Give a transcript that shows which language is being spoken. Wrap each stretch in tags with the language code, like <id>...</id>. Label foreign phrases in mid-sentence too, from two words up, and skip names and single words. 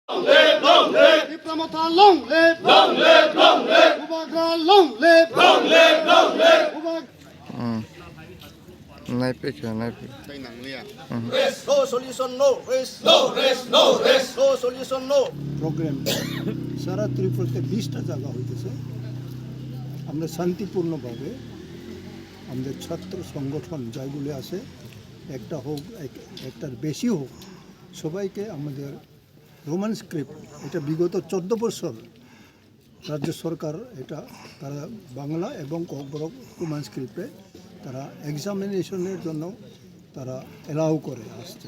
<en>Long live, long live. Diplomat, long live. Long live, long live. Ubagra, long live. Long live, long live. Rest, no solution, no rest. No rest, no rest. No solution, no.</en> <bn>প্রোগ্রাম সারা ত্রিপুরাতে 20টা জায়গা হইতেছে। আমরা শান্তিপূর্ণভাবে আমাদের ছাত্র সংগঠন যাইগুলি আছে, একটা হোক একটার বেশি হোক, সবাইকে আমাদের</bn> <en>Roman script,</en> <bn>এটা বিগত 14 বছর রাজ্য সরকার এটা তারা বাংলা এবং ককবরক</bn> <en>Roman script</en> <bn>তারা এক্সামিনেশনের জন্য তারা এলাউ করে আসছে।</bn>